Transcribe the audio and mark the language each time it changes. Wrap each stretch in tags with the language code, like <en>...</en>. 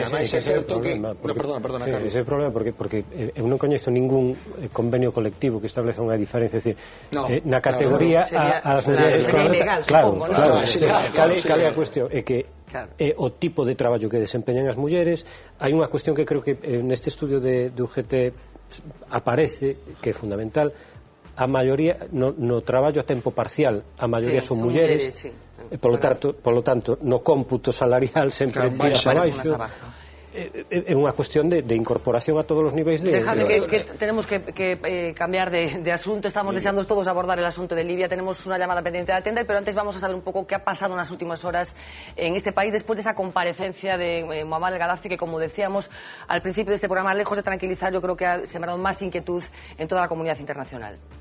<gl>É certo que perdona, Carlos. Ese é o problema porque eu non coñezo ningún convenio colectivo que estableza unha diferencia, é dicir, na categoría as mulleres, claro, cal é a cuestión? É que o tipo de traballo que desempeñan as mulleres. Hai unha cuestión que creo que neste estudio de UGT aparece, que é fundamental. A maioría no traballo a tempo parcial, a maioría son mulleres, polo tanto no cómputo salarial sempre tira para baixo. É unha cuestión de incorporación a todos os niveis de...</gl> <es>Déjame que tenemos que cambiar de asunto. Estamos deseando todos abordar el asunto de Libia. Tenemos una llamada pendiente de atender, pero antes vamos a saber un poco qué ha pasado en las últimas horas en este país después de esa comparecencia de Muammar el-Gaddafi, que, como decíamos al principio de este programa, lejos de tranquilizar, yo creo que ha sembrado más inquietud en toda la comunidad internacional.</es>